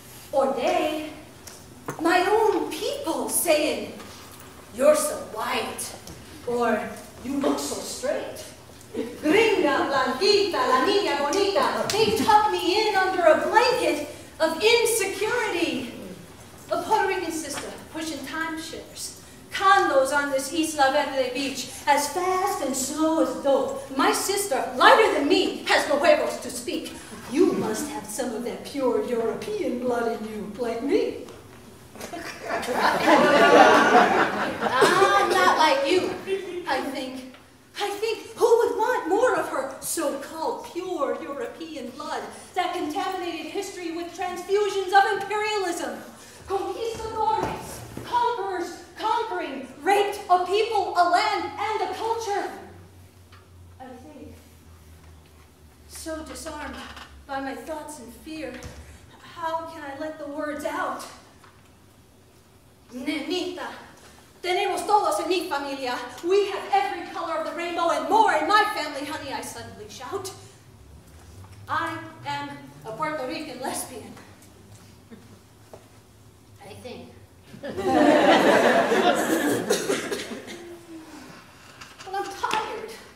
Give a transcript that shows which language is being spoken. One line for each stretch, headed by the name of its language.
English: Or day, my own people saying, "You're so white," or "You look so straight."
Spanish: Gringa, blanquita, la niña bonita.
English: They tucked me in under a blanket of insecurity. A Puerto Rican sister pushing timeshares. Condos on this Isla Verde beach, as fast and slow as dope. My sister, lighter than me, has no huevos to speak. You must have some of that pure European blood in you, like me. I'm not like you, I think. Who would want more of her so-called pure European blood that contaminated history with transfusions of imperialism? Conquistadores, conquerors, conquering, raped a people, a land, and a culture. I think. So disarmed by my thoughts and fear, how can I let the words out?
Spanish: Nenita, tenemos todos en mi familia.
English: We have every color of the rainbow and more in my family, honey, I suddenly shout. I am a Puerto Rican lesbian. I think. But I'm tired.